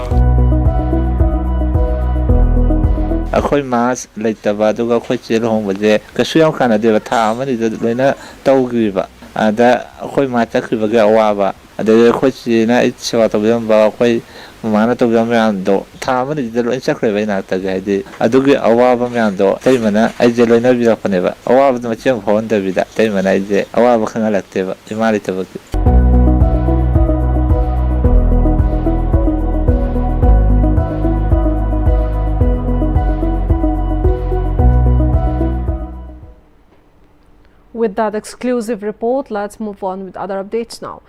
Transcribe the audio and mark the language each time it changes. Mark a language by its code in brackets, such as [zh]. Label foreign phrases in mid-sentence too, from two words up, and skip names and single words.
[mni] ꯑꯩꯈꯣꯏ ꯃꯥꯁ ꯂꯩꯇꯕ ꯑꯗꯨꯒ ꯑꯩꯈꯣꯏ ꯆꯦ ꯂꯨꯍꯣꯡꯕꯁꯦ ꯀꯩꯁꯨ ꯌꯥꯝ ꯀꯥꯟꯅꯗꯦꯕ ꯊꯥ ꯑꯃꯅꯤꯗ ꯂꯣꯏꯅ ꯇꯧꯈꯤꯕ ꯑꯗ ꯑꯩꯈꯣꯏ ꯃꯥ ꯆꯠꯈꯤꯕꯒꯤ ꯑꯋꯥꯕ ꯑꯗꯩ ꯑꯩꯈꯣꯏ ꯆꯦꯅ ꯑꯩ ꯁꯦꯕꯥ ꯇꯧꯕꯤꯔꯝꯕ ꯑꯩꯈꯣꯏ ꯃꯃꯥꯅ ꯇꯧꯕꯤꯔꯝꯕ ꯃꯌꯥꯝꯗꯣ ꯊꯥ ꯑꯃꯅꯤꯗ ꯂꯣꯏ ꯆꯠꯈ꯭ꯔꯦꯕ ꯑꯩ ꯅꯥꯛꯇꯒꯤ ꯍꯥꯏꯗꯤ ꯑꯗꯨꯒꯤ ꯑꯋꯥꯕ ꯃꯌꯥꯝꯗꯣ ꯏꯇꯩꯃꯅ ꯑꯩꯁꯦ ꯂꯣꯏꯅꯕꯤꯔꯛꯄꯅꯦꯕ ꯑꯋꯥꯕꯗꯣ ꯃꯆꯦꯡ ꯐꯥꯎꯍꯟꯗꯕꯤꯗ ꯏꯇꯩꯃꯅ ꯑꯩꯁꯦ ꯑꯋꯥꯕ ꯈꯪꯍꯜꯂꯛꯇꯦꯕ ꯏꯃꯥ ꯂꯩꯇꯕꯒꯤ [en] With that exclusive report, let's move on with other updates now.